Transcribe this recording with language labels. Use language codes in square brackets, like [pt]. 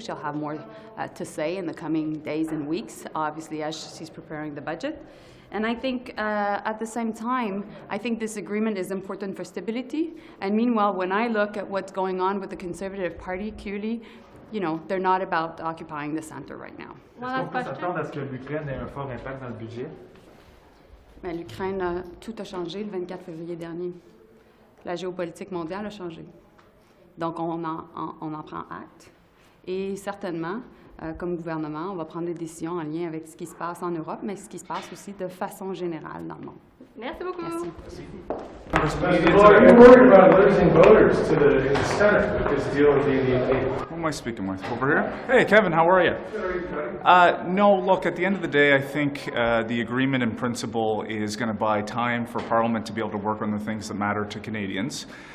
[en] She'll have more to say in the coming days and weeks, obviously, as she's preparing the budget. And I think at the same time, I think this agreement is important for stability. And meanwhile, when I look at what's going on with the Conservative Party, clearly, you know, they're not about occupying the center right now. [fr] Est-ce qu'on peut s'attendre à ce que l'Ukraine ait un fort impact dans le budget? Mais l'Ukraine, tout a changé le 24 février dernier. La géopolitique mondiale a changé. Donc, on en prend acte. Et certainement, comme gouvernement, on va prendre des décisions en lien avec ce qui se passe en Europe, mais ce qui se passe aussi de façon générale dans le monde. Merci beaucoup. Merci. [en] Are you worried about losing voters to the Senate with this deal with the NDP? Who am I speaking with? Over here? Hey, Kevin, how are you? No, look, at the end of the day, I think the agreement in principle is going to buy time for Parliament to be able to work on the things that matter to Canadians.